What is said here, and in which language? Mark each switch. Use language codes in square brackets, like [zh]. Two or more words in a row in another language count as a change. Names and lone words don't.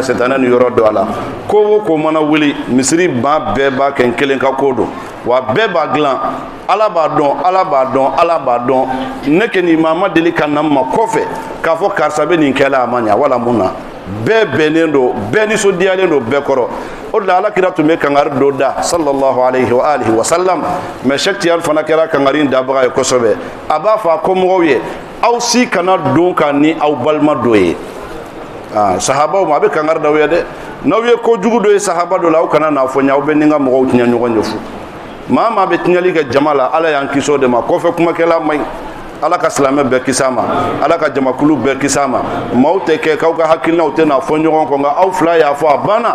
[bm] sɛtanɛ ni yɔrɔ dɔ a la ko o ko mana wuli misiri ban bɛɛ b'a kɛ n kelen ka ko don wa bɛɛ b'a dilan ala b'a dɔn ala b'a dɔn ala b'a dɔn ne kɛ nin maa ma deli ka na ma kɔfɛ k'a fɔ karisa bɛ nin kɛla a ma ɲa wala mun na bɛɛ bɛnnen don bɛɛ nisɔndiyalen don bɛɛ kɔrɔ o de la alakira tun bɛ kangari dɔ da [ar] صلى الله عليه وآله وسلم [bm] mais Cheikh Tijani fana kɛra kangari in dabaga ye kosɛbɛ a b'a fɔ a kɔmɔgɔw ye aw si kana don ka ni aw balima dɔ ye sahabaw ma a bɛ kangari d'aw ye dɛ n'aw ye kojugu dɔ ye sahaba dɔ la aw kana n'a fɔ ɲɛ aw bɛ ni ka mɔgɔw tiɲɛ ɲɔgɔn ye fu maa maa bɛ tiɲɛli kɛ jama la ala y'an kisi o de ma kɔfɛ kumakɛla man ɲi ala ka silamɛ bɛɛ kisi a ma ala ka jamakulu bɛɛ kisi a ma maaw tɛ kɛ k'aw ka hakilinaw tɛ n'a fɔ ɲɔgɔn kɔ nka aw fila y'a fɔ a banna